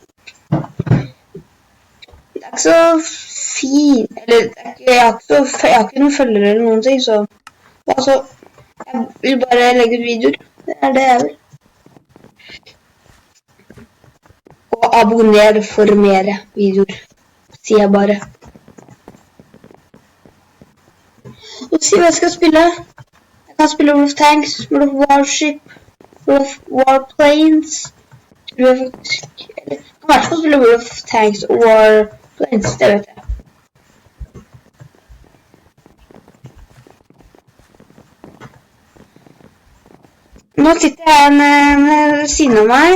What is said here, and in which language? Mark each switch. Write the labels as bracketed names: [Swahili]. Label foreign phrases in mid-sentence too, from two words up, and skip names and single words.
[Norwegian] Det er ikke så fin, eller jeg har ikke noen følgere eller noen ting, så altså, jeg vil bare legge ut videoer, det er det jeg vil. Og abonner for mer videoer, sier jeg bare. Og si hva jeg skal spille. Jeg kan spille World of Tanks, World of Warship, World of Warplanes. Tror jeg faktisk, eller jeg kan i hvert fall spille World of Tanks og Warplanes, det vet jeg. Nå sitter jeg ved siden av meg.